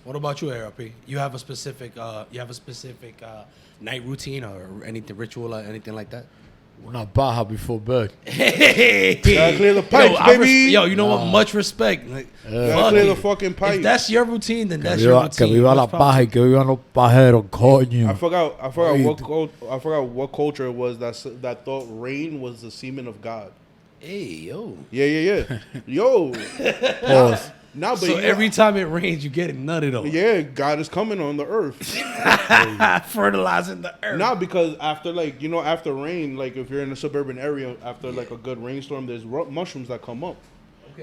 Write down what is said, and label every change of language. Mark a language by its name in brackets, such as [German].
[English] What about you, ARP? You have a specific night routine or anything ritual or anything like that? [Spanish] Una paja [English] before bed. Hey, gotta clear the pipes, baby. You know what? Much respect. Like, gotta clear the fucking pipes. If that's your routine, then that's your routine. [Spanish] Que viva la paja y que vivan los pajeros, coño. [English] I forgot what culture it was that thought rain was the semen of God. Hey, yo. Yeah. Yo. Pause. Now, so every time it rains, you get it nutted on. Yeah, God is coming on the earth. Fertilizing the earth. Not because after rain, like if you're in a suburban area, after like a good rainstorm, there's mushrooms that come up. Okay.